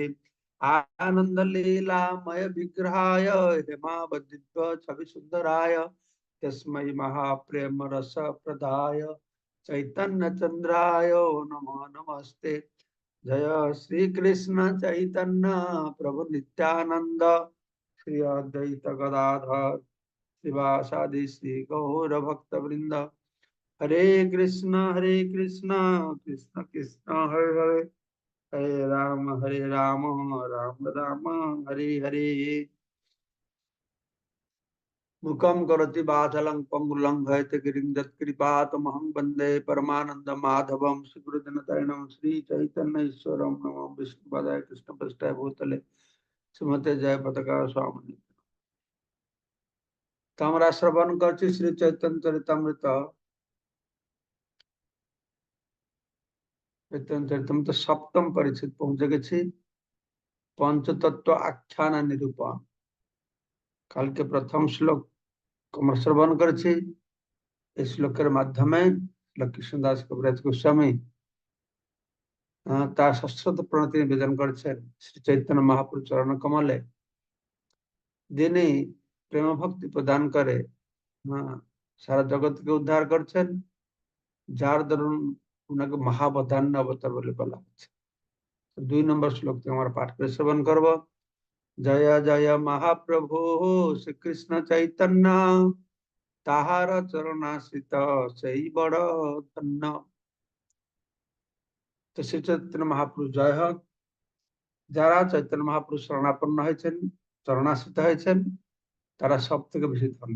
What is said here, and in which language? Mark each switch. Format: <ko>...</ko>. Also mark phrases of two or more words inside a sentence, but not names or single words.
<sa>आनन्दलीलामय विग्रहाय हेमावद्दिव्य छविसुन्दराय तस्मै महाप्रेम रस प्रदाय चैतन्य चंद्राय नमो नमस्ते। जय श्री कृष्ण चैतन्य प्रभु नित्यानंद श्री अद्वैत गदाधर शिवासादि श्री गौर भक्त वृंद। हरे कृष्ण कृष्ण कृष्ण हरे हरे हरे राम राम राम हरे हरे। मुखम करोति बाधलं पंगुलं भयते गिरिं यत्कृपातमहं वन्दे परमानंद माधवम श्रीगुरुजनतरणं श्री चैतन्य ईश्वरं नमो विष्णुपदाय कृष्णपृष्ठाय भूतले श्रीमते जय पताका स्वामी।</sa> <bn>तो আমরা শ্রবণ করছি শ্রী চৈতন্য চরিতামৃত। চৈতন্য চরিতামৃত সপ্তম পরিচ্ছেদ পৌঁছে গেছি পঞ্চতত্ত্ব আখ্যান নিরূপণ।</bn> <hi>कल के प्रथम श्लोक</hi> <bn>আমরা শ্রবণ করেছি। এই শ্লোকের মাধ্যমে লক্ষ্মীদাস কবিরাজ গোস্বামী তার শাশ্বত প্রণতি নিবেদন করেছেন শ্রী চৈতন্য মহাপ্রভু চরণ কমলে। যিনি প্রেম ভক্তি প্রদান করে সারা জগৎকে উদ্ধার করছেন, যার দরুন উনাকে মহাবদান্য অবতার বলে বলা হচ্ছে। 2 নম্বর শ্লোক থেকে আমরা পাঠ করে শ্রবণ করব। জয় জয় মহাপ্রভু শ্রী কৃষ্ণ চৈতন্য তাহার চরণাশ্রিত সেই বড় ধন্য। তো শ্রী চৈতন্য মহাপ্রভু জয় হোক। যারা চৈতন্য মহাপ্রভু শরণাপন্ন হয়েছেন, চরণাশ্রিত হয়েছেন, তারা সব থেকে বেশি ধন্য।</bn>